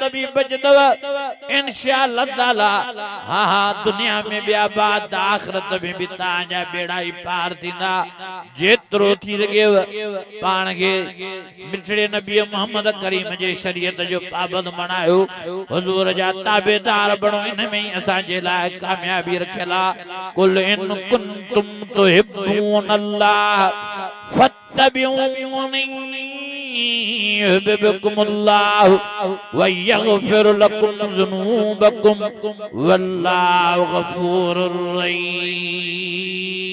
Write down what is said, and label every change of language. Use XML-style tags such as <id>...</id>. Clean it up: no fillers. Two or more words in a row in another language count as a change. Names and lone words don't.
<sd>बि बचंदव</sd> <ar>إن شاء الله تعالى</ar> <sd>हाँ हाँ दुनिया में बि आबाद आख़िरत में बि तव्हांजा बेड़ा ही पार थींदा जेतिरो थी सघेव पाण खे मिठड़े नबी मोहम्मद करीम जे शरीयत जो पाबंद बणायो हुजूर जा ताबेदार बणो इन में ही असांजे लाइ कामयाबी रखियल आहे</sd> <ar>قل إن كنتم تحبون الله فاتبعوني يحببكم الله ويغفر لكم ذنوبكم والله غفور رحيم.</ar>